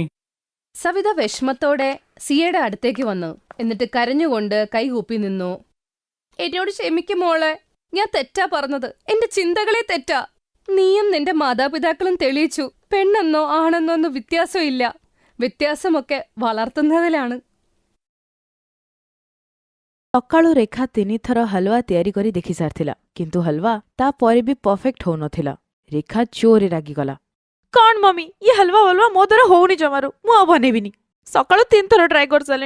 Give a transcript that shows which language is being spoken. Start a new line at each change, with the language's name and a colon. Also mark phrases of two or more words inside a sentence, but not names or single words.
Malayalam: സവിത വിഷമത്തോടെ സിയയുടെ അടുത്തേക്ക് വന്നു. എന്നിട്ട് കരഞ്ഞുകൊണ്ട് കൈകൂപ്പി നിന്നു. എന്നോട് ക്ഷമിക്കും മോളെ, ഞാൻ തെറ്റാ പറഞ്ഞത്. എന്റെ ചിന്തകളെ തെറ്റാ. നീയും നിന്റെ മാതാപിതാക്കളും തെളിയിച്ചു പെണ്ണെന്നോ ആണെന്നോ ഒന്നും വ്യത്യാസമില്ല. വ്യത്യാസമൊക്കെ വളർത്തുന്നതിലാണ്.
Odia: ସକାଳୁ ରେଖା 3 ଥର ହଲୱା ତିଆରି କରି ଦେଖି ସାରିଥିଲା, କିନ୍ତୁ ହଲୱା ତାପରେ ବି ପରଫେକ୍ଟ ହଉନଥିଲା। ରେଖା ଜୋରରେ ରାଗିଗଲା। କଣ ମମି, ଇଏ ହଲୱା ମୋ ଦ୍ୱାରା ହଉନି ଜମାରୁ। ମୁଁ ଆଉ ବନେଇବିନି। ସକାଳୁ 3 ଥର ଟ୍ରାଏ କରିସାରିଲେଣି।